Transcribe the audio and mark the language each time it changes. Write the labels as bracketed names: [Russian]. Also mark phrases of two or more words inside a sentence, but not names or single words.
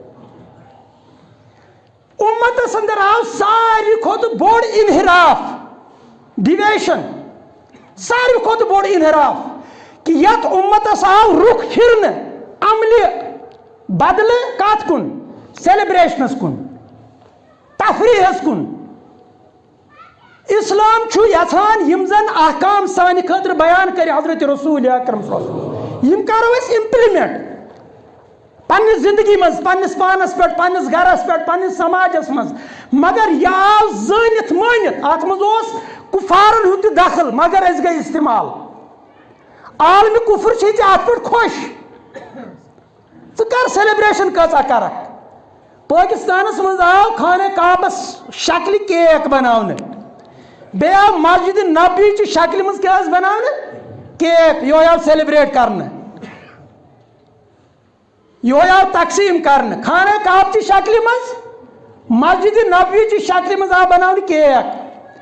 [Kashmiri] اُمتس اندر آو ساروی کھۄتہٕ بوٚڑ انحراف ڈِویشن ساروی کھۄتہٕ بوٚڑ انحراف کہ یتھ اُمتس آو رُخ پھرنہٕ عملہِ بدلہٕ کتھ کُن سیلبریشنس کُن تفریحس کُن اسلام چھُ یژھان یِم زن احکام سانہِ خٲطرٕ بیان کرِ حضرت رسول اکرم [Arabic] صلی اللہ علیہ وسلم [Kashmiri] یِم کرو أسۍ امپلمنٹ پننہِ زندگی منٛز پننِس پانس پٮ۪ٹھ پننِس گرس پٮ۪ٹھ پننِس سماجس منٛز مگر یہِ آو زٲنِتھ مٲنِتھ اتھ منٛز اوس کُفارن ہُنٛد تہِ دخل مگر أسۍ گٔے استعمال عالمہِ کُفر چھِ ژےٚ اتھ پٮ۪ٹھ خۄش ژٕ کر سیلبریشن کۭژاہ کرکھ پٲکستانس منٛز آو خانہ کعبس شکلہِ کیک بناونہٕ بیٚیہِ آو مسجد نبوی چہِ شکلہِ منٛز کیاہ حظ بناونہٕ کیک یہوے آو سیلبریٹ کرنہٕ یہوے آو تقسیٖم کرنہٕ خانہ کعبہٕ چہِ شکلہِ منٛز مسجد نبوی چہِ شکلہِ منٛز آو بناونہٕ کیک